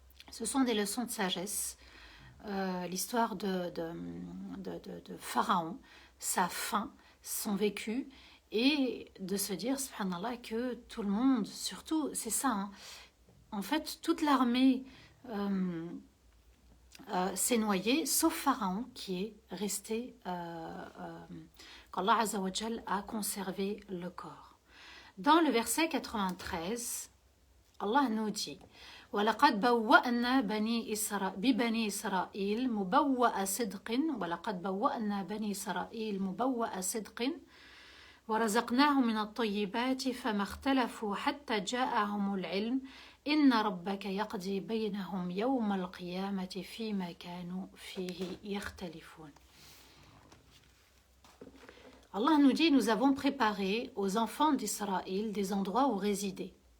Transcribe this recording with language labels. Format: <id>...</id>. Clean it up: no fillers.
<fr>Ce sont des leçons de sagesse. L'histoire de Pharaon, sa fin, son vécu, et de se dire, subhanallah, que tout le monde, surtout, c'est ça, hein, en fait, toute l'armée s'est noyée, sauf Pharaon qui est resté, qu'Allah Azza wa Jal a conservé le corps. Dans le verset 93, Allah nous dit</fr> <ar>وَلَقَدْ بَوَّأْنَا بِبَنِي إِسْرَائِيلَ مُبَوَّأَ صِدْقٍ وَلَقَدْ بَوَّأْنَا بَنِي إِسْرَائِيلَ مُبَوَّأَ صِدْقٍ وَرَزَقْنَاهُمْ مِنَ الطَّيِّبَاتِ فَمَا اخْتَلَفُوا حَتَّى جَاءَهُمُ الْعِلْمُ إِنَّ رَبَّكَ يَقْضِي بَيْنَهُمْ يَوْمَ الْقِيَامَةِ فِيمَا كَانُوا فِيهِ يَخْتَلِفُونَ.</ar> <fr>Allah nous dit, nous avons préparé aux enfants d'Israël des endroits où résider.</fr>